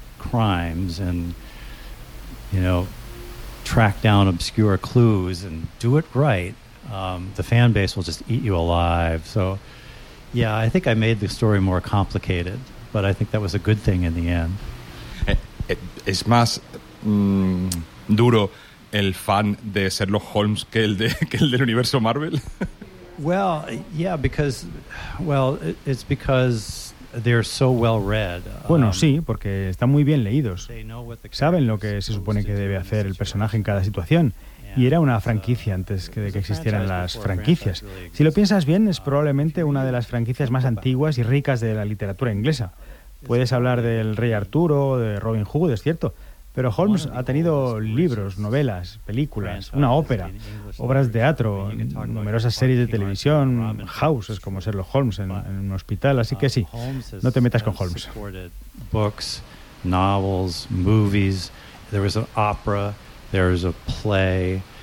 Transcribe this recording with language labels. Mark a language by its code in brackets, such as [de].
[en] Crimes and, you know, track down obscure clues and do it right, the fan base will just eat you alive. So, yeah, I think I made the story more complicated, but I think that was a good thing in the end. [es] Es más duro el fan de Sherlock Holmes que el del universo Marvel? [en] Well, yeah, because, well, it's because... They're so well read. [es] Bueno, sí, porque están muy bien leídos. Saben lo que se supone que debe hacer el personaje en cada situación. Y era una franquicia antes de que existieran las franquicias. Si lo piensas bien, es probablemente una de las franquicias más antiguas y ricas de la literatura inglesa. Puedes hablar del Rey Arturo, de Robin Hood, es cierto. Pero Holmes ha tenido libros, novelas, películas, una ópera, obras de teatro, numerosas series de televisión, House, es como Sherlock Holmes en un hospital, así que sí, no te metas con Holmes. [en] Books, novels, movies, there was an opera, there was a play,